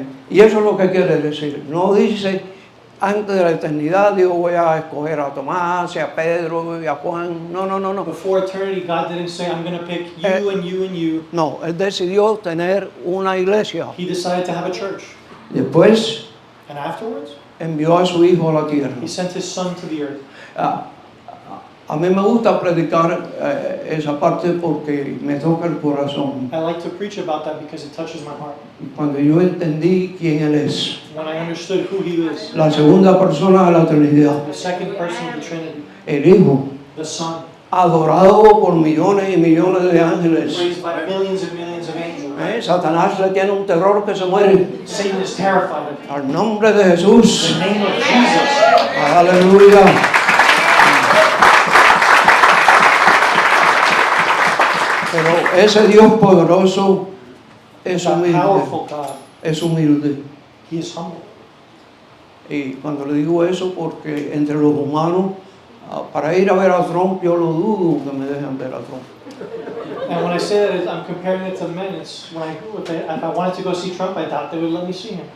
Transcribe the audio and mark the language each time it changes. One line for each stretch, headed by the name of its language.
Spanish: Y eso es lo que quiere decir. No dice, antes de la eternidad, Dios voy a escoger a Tomás, y a Pedro, y a Juan. No.
English: Before eternity, God didn't say, I'm going to pick you and you and you.
Spanish: No, Él decidió tener una iglesia.
English: He decided to have a church.
Spanish: Después
English: And afterwards,
Spanish: envió a su hijo a la tierra.
English: he sent his son to the earth.
Spanish: A mí me gusta predicar esa parte porque me toca el corazón.
English: I like to preach about that because it touches my heart.
Spanish: Cuando yo entendí quién Él es,
English: When I understood who he is,
Spanish: la segunda persona de la Trinidad,
English: the second person of the Trinity,
Spanish: el Hijo,
English: the Son,
Spanish: adorado por millones y millones de ángeles.
English: praised by millions and millions of angels.
Spanish: Satanás le tiene un terror que se muere.
English: Satan is terrified of him.
Spanish: Al nombre de Jesús.
English: In the name of Jesus.
Spanish: Aleluya. Pero ese Dios poderoso es
English: That
Spanish: humilde.
English: powerful God.
Spanish: Es humilde.
English: He is humble.
Spanish: Y cuando le digo eso, porque entre los humanos, para ir a ver a Trump, yo lo dudo que me dejen ver a Trump.
English: And when I say that, I'm comparing it to men. It's when if I wanted to go see Trump, I doubt they would let me see him.